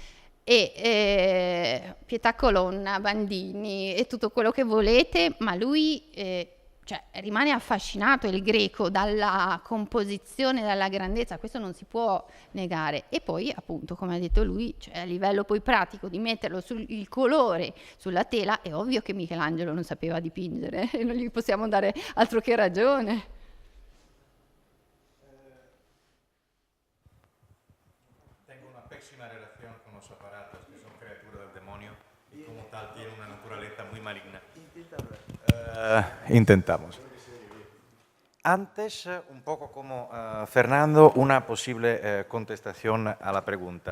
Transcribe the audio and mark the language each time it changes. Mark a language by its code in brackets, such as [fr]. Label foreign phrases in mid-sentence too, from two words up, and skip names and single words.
[it] E Pietà Colonna, Bandini e tutto quello che volete, ma lui rimane affascinato, il Greco, dalla composizione, dalla grandezza, questo non si può negare. E poi, appunto, come ha detto lui, cioè, a livello poi pratico di metterlo il colore sulla tela, è ovvio che Michelangelo non sapeva dipingere e non gli possiamo dare altro che ragione. [es] Tengo una pésima relación con los aparatos, que son criaturas del demonio, y como tal tienen una naturaleza muy maligna. Intentamos. Antes, un poco como Fernando, una posible contestación a la pregunta.